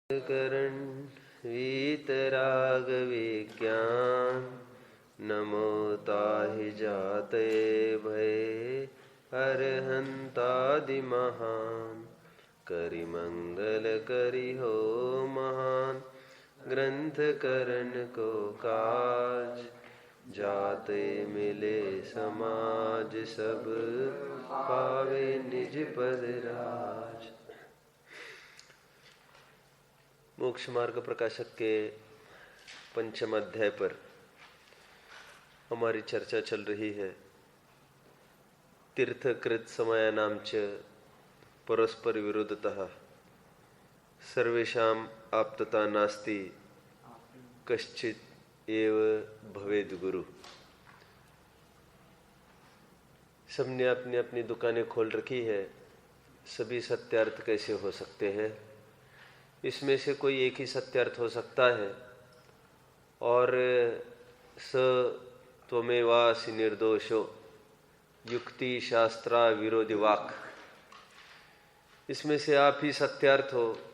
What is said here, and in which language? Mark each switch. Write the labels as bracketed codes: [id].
[hi] करण वीतराग विज्ञान नमो ताहि जाते भय अरहंतादि महान करि मंगल करि हो महान ग्रंथ करण को काज जाते मिले समाज सब पावे निज पद राज। मोक्ष मार्ग प्रकाशक के पंचम अध्याय पर हमारी चर्चा चल रही है। [sa] तीर्थकृत समयानां च परस्पर विरोधतः सर्वेषाम् आप्तता नास्ति कश्चित् एव भवेद गुरु। [hi] सबने अपनी अपनी दुकानें खोल रखी है, सभी सत्यार्थ कैसे हो सकते हैं? इसमें से कोई एक ही सत्यार्थ हो सकता है और [sa] स त्वमेवासि निर्दोषो युक्ति शास्त्रा विरोधी वाक, [hi] इसमें से आप ही सत्यार्थ हो।